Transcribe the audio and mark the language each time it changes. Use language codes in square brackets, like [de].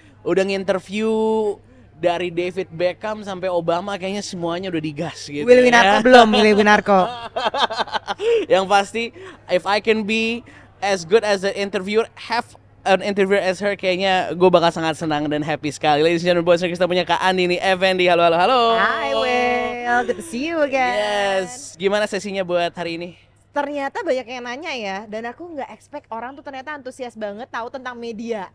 [id] Udah nginterview dari David Beckham sampai Obama, kayaknya semuanya udah digas gitu. Willy Winarko belum, Willy Winarko. Yang pasti, [en] if I can be as good as an interviewer, have an interviewer as her, [id] kayaknya gue bakal sangat senang dan happy sekali. [en] Ladies and gentlemen, [id] kita punya Kak Andi nih, Effendi. Halo. [en] Hi Will, good to see you again. [id] Yes, gimana sesinya buat hari ini? Ternyata banyak yang nanya ya, dan aku nggak expect orang tuh ternyata antusias banget tahu tentang media.